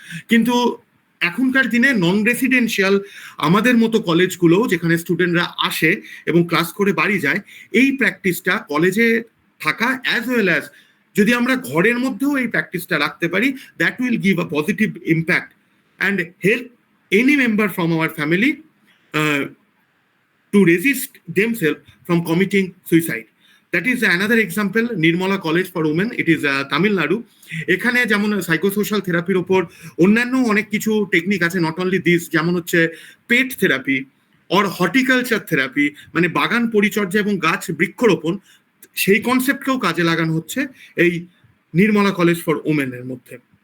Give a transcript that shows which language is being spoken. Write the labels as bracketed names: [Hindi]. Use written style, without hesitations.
[Bangla] কিন্তু এখনকার দিনে নন রেসিডেন্সিয়াল আমাদের মতো কলেজগুলো, যেখানে স্টুডেন্টরা আসে এবং ক্লাস করে বাড়ি যায়, এই প্র্যাকটিসটা কলেজে থাকা অ্যাজ ওয়েল অ্যাজ যদি আমরা ঘরের মধ্যেও এই প্র্যাকটিসটা রাখতে পারি, [English] That will give a positive impact and help any member from our family to resist themselves from committing suicide. That is another example, Nirmala College for Women, it is Tamil Nadu. [Bangla] এখানে যেমন psychosocial থেরাপির ওপর অন্যান্য অনেক কিছু technique আছে, [English] not only this, [Bangla] যেমন হচ্ছে পেট থেরাপি অর হর্টিকালচার থেরাপি, মানে বাগান পরিচর্যা এবং গাছ বৃক্ষরোপণ, সেই কনসেপ্টকেও কাজে লাগানো হচ্ছে এই নির্মলা কলেজ ফর ওমেনের মধ্যে।